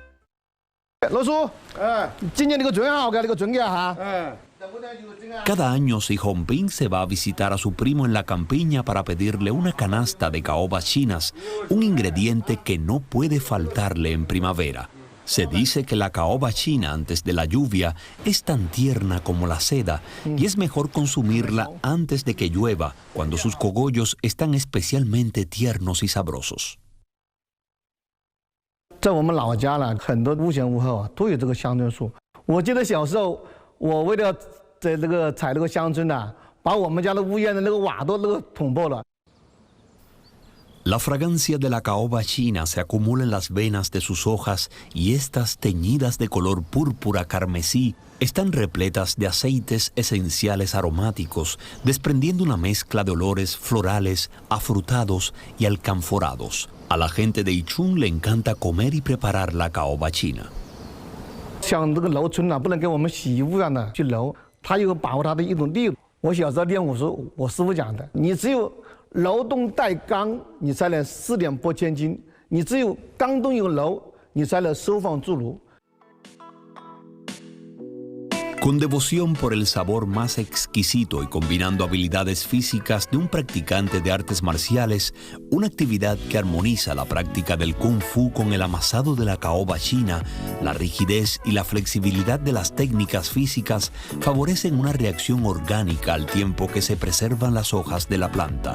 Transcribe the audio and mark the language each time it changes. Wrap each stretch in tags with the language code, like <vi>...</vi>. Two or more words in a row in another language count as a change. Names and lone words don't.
<es>Cada año Si Hongping se va a visitar a su primo en la campiña para pedirle una canasta de caobas chinas, un ingrediente que no puede faltarle en primavera. Se dice que la caoba china antes de la lluvia es tan tierna como la seda y es mejor consumirla antes de que llueva, cuando sus cogollos están especialmente tiernos y sabrosos.</es> <zh>在我们老家呢，很多屋前屋后都有这个香椿树。我记得小时候，我为了在这个采这个香椿呢，把我们家的屋檐的那个瓦都捅破了。</zh> <es>La fragancia de la caoba china se acumula en las venas de sus hojas y estas, teñidas de color púrpura carmesí, están repletas de aceites esenciales aromáticos, desprendiendo una mezcla de olores florales, afrutados y alcanforados. A la gente de Yichun le encanta comer y preparar la caoba china.</es> <zh>像这个揉春呢，不能跟我们洗衣服一样的去揉，它有把握它的一种力度。我小时候练武时候，我师傅讲的，你只有 揉动带刚，你才能四点拨千斤；你只有刚动有柔，你才能收放自如。</zh> <es>Con devoción por el sabor más exquisito y combinando habilidades físicas de un practicante de artes marciales, una actividad que armoniza la práctica del Kung Fu con el amasado de la caoba china, la rigidez y la flexibilidad de las técnicas físicas favorecen una reacción orgánica al tiempo que se preservan las hojas de la planta.</es>